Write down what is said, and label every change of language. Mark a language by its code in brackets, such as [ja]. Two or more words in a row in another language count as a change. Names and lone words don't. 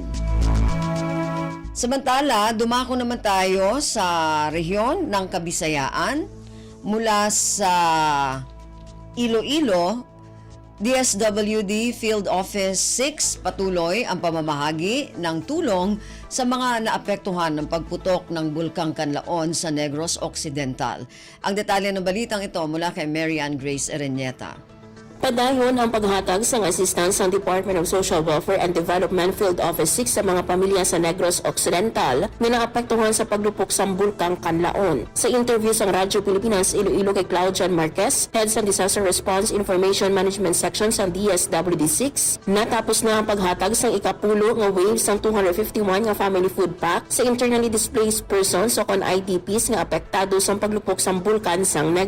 [tl] Samantala, dumako naman tayo sa rehiyon ng Kabisayaan mula sa Iloilo. DSWD Field Office 6 patuloy ang pamamahagi ng tulong sa mga naapektuhan ng pagputok ng Bulkang Kanlaon sa Negros Occidental. Ang detalye ng balitang ito mula kay Marian Grace Ereñeta. [hil] Padayon ang paghatag sa assistance ng Department of Social Welfare and Development Field Office 6 sa mga pamilya sa Negros Occidental na naapektuhan sa paglupok sa Bulkang Kanlaon. Sa interview sa Radyo Pilipinas Iloilo kay Claudian Marquez, Head sa Disaster Response Information Management Section sa DSWD6, natapos na ang paghatag sa ikapulo nga waves ng 251 nga [en] family food pack [hil] sa [en] internally displaced persons [hil] o kon IDPs nga apektado sa paglupok sa bulkan sang Negros.